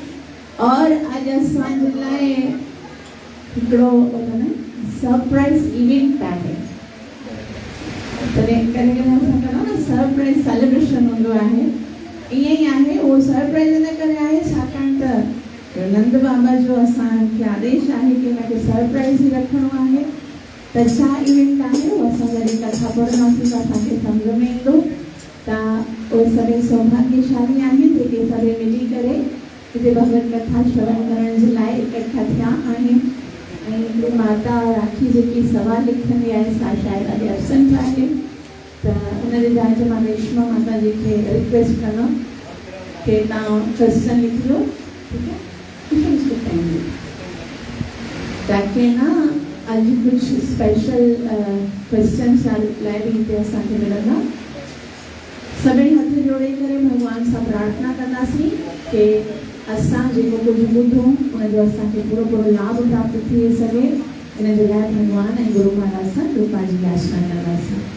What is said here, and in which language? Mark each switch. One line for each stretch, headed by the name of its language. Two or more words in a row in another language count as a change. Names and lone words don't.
Hindi: और आज
Sindhi: असांजे लाइ हिकिड़ो
English: surprise event
Sindhi: आहे। तॾहिं करे असां कंदा न
English: surprise celebration
Sindhi: हूंदो आहे, ईअं ई आहे। उहो सरप्राइज इन करे आहे छाकाणि त नंद बाबा जो असांखे आदेश आहे कि हिनखे सरप्राइज ई रखिणो आहे। त छा इवेंट आहे उहो असां जॾहिं कथा पढ़ंदासीं त असांखे सम्झ में ईंदो। उहे सभई सौभाग्यशाली आहिनि जेके सभई मिली करे हिते भगवत कथा श्रवण करण जे लाइ इकट्ठा थिया आहिनि। ऐं हिकिड़ी माता राखी जेकी सवा लिखंदी आहे सा शायदि अॼु एब्सेंट आहे, त उनजे जाइ ते मां रेशमा माता जी खे रिक्वेस्ट कंदमि कि तव्हां क्वेश्चन लिखियो, ठीकु आहे, ताकि न अॼु कुझु
English: special question
Sindhi: लाइ बि हिते असांखे मिलंदा। सभई हथ जोड़े करे भगवान सां प्रार्थना कंदासीं कि असां जेको कुझु ॿुधूं उनजो असांखे पूरो पूरो लाभ प्राप्त थी सघे। इन जे लाइ भगवान ऐं गुरु महाराज सां कृपा जी याचना कंदासीं।